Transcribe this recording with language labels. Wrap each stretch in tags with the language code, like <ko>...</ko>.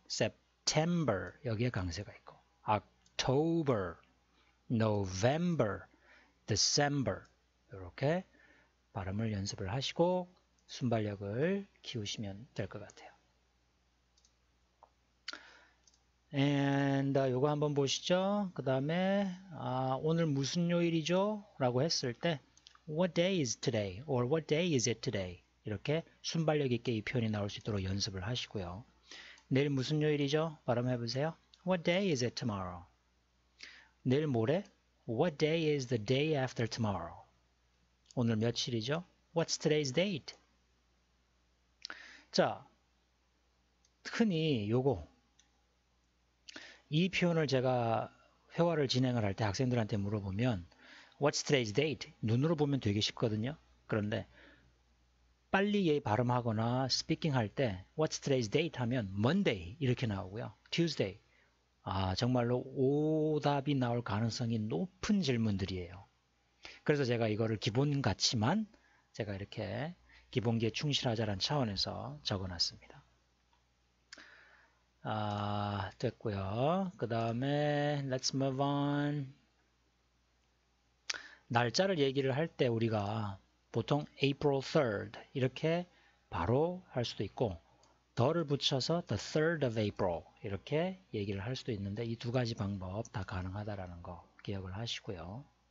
<ko>September 여기에 강세가 있고 October, November, December 이렇게 발음을 연습을 하시고 순발력을 키우시면 될 것 같아요. And 요거 한번 보시죠. 그 다음에 오늘 무슨 요일이죠? 라고 했을 때</ko> <en>What day is today? or What day is it today?</en> <ko>이렇게 순발력 있게 이 표현이 나올 수 있도록 연습을 하시고요. 내일 무슨 요일이죠? 발음해 보세요.</ko> <en>What day is it tomorrow?</en> <ko>내일 모레?</ko> <en>What day is the day after tomorrow?</en> <ko>오늘 며칠이죠?</ko> <en>What's today's date?</en> <ko>자, 흔히 요거 이 표현을 제가 회화를 진행을 할 때 학생들한테 물어보면</ko> <en>What's today's date?</en> <ko>눈으로 보면 되게 쉽거든요. 그런데 빨리 발음하거나 스피킹 할 때</ko> <en>What's today's date?</en> <ko>하면 Monday 이렇게 나오고요.</ko> <en>Tuesday.</en> <ko>정말로 오답이 나올 가능성이 높은 질문들이에요. 그래서 제가 이거를 기본같이만 제가 이렇게 기본기에 충실하자는 차원에서 적어놨습니다. 됐고요. 그 다음에</ko> <en>Let's move on.</en> <ko>날짜를 얘기를 할 때 우리가 보통 April 3rd 이렇게 바로 할 수도 있고 더를 붙여서</ko> <en>the 3rd of April</en> <ko>이렇게 얘기를 할 수도 있는데 이 두 가지 방법 다 가능하다라는 거 기억을 하시고요.</ko>